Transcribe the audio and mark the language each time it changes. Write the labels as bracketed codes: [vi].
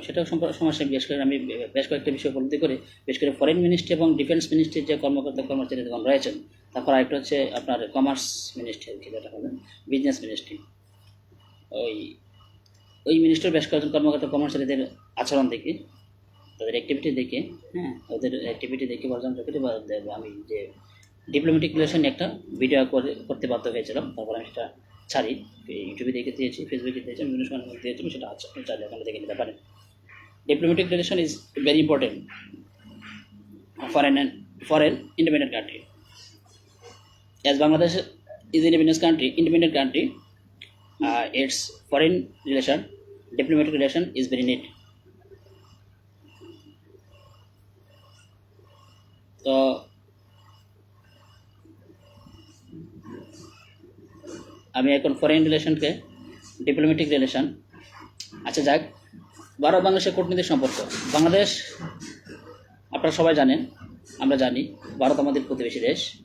[bn] সেটাও সমস্যা বিশেষ করে আমি বেশ কয়েকটা বিষয় উপলব্ধি করে, বিশেষ করে ফরেন মিনিস্ট্রি এবং ডিফেন্স মিনিস্ট্রির যে কর্মকর্তা কর্মচারীগণ রয়েছেন, তারপর আরেকটা হচ্ছে আপনার কমার্স মিনিস্ট্রি, আর কি যেটা হলো বিজনেস মিনিস্ট্রি, ওই মিনিস্ট্রির বেশ কয়েকজন কর্মকর্তা কর্মচারীদের আচরণ দেখে, তাদের অ্যাক্টিভিটি দেখে, হ্যাঁ ওদের অ্যাক্টিভিটি দেখে পর্যন্ত আমি যে ডিপ্লোম্যাটিক রিলেশন একটা ভিডিও করতে বাধ্য হয়েছিলাম। তারপর আমি সেটা ছাড়ি, ইউটিউবে দেখে দিয়েছি, ফেসবুকে দিয়েছি, বিভিন্ন সময় দিয়েছি, সেটা আছে, আপনি চাইলে ওখানে দেখে নিতে পারেন। [en] Diplomatic relation is very important for an independent country. As Bangladesh is an independent country, its foreign relation, diplomatic relation is very neat. [bn] তো আমি এখন ফরেন রিলেশনকে ডিপ্লোম্যাটিক রিলেশন, আচ্ছা যাক, ভারত বাংলাদেশের কূটনৈতিক সম্পর্ক। বাংলাদেশ আপনারা সবাই জানেন, আমরা জানি ভারত আমাদের প্রতিবেশী দেশ।